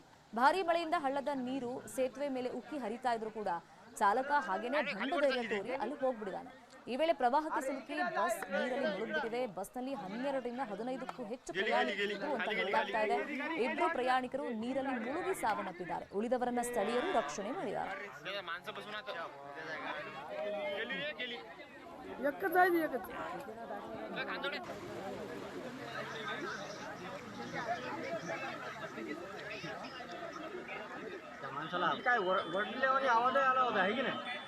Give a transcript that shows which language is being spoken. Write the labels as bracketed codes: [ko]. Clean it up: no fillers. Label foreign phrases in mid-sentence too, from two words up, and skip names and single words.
[kn] ಭಾರೀ ಮಳೆಯಿಂದ ಹಳ್ಳದ ನೀರು ಸೇತುವೆ ಮೇಲೆ ಉಕ್ಕಿ ಹರಿತಾ ಇದ್ರು ಕೂಡ ಚಾಲಕ ಹಾಗೇನೆ ಧೈರ್ಯ ತೋರಿ ಅಲ್ಲಿ ಹೋಗ್ಬಿಟ್ಟಿದ್ದಾನೆ. ಈ ವೇಳೆ ಪ್ರವಾಹಕ್ಕೆ ಸಿಲುಕಿ ಬಸ್ ನೀರಲ್ಲಿ ಮುಳುಗ್ಬಿಟ್ಟಿದೆ. ಬಸ್ನಲ್ಲಿ 12ರಿಂದ 15ಕ್ಕೂ ಹೆಚ್ಚು ಪ್ರಯಾಣಿಕರು ಅಂತ ಹೇಳಲಾಗ್ತಾ ಇದೆ. 2 ಪ್ರಯಾಣಿಕರು ನೀರಲ್ಲಿ ಮುಳುಗಿ ಸಾವನ್ನಪ್ಪಿದ್ದಾರೆ. ಉಳಿದವರನ್ನ ಸ್ಥಳೀಯರು ರಕ್ಷಣೆ ಮಾಡಿದ್ದಾರೆ. [mr] काय वडल्यावानी आवाज आला होता आहे की नाही